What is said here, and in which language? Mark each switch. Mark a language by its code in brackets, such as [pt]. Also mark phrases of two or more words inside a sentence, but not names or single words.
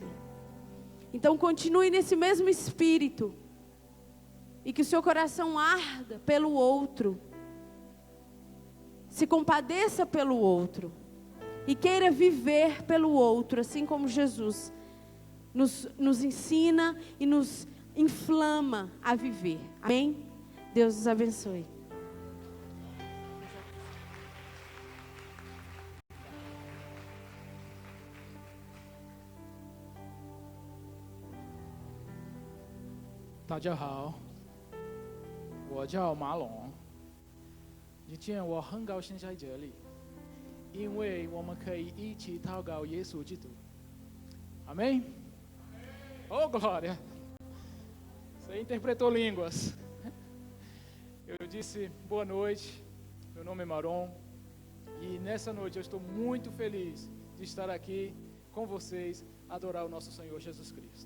[pt] Então continue nesse mesmo espírito, e que o seu coração arda pelo outro, se compadeça pelo outro, e queira viver pelo outro, assim como Jesus nos ensina e nos inflama a viver. Amém? Deus nos abençoe. Tá, [zh] 大家好，我叫马龙。今天我很高兴在这里，因为我们可以一起祷告耶稣基督。Amém? [pt] Oh, glória! Você interpretou línguas. Eu disse boa noite, meu nome é Maron, e nessa noite eu estou muito feliz de estar aqui com vocês, adorar o nosso Senhor Jesus Cristo.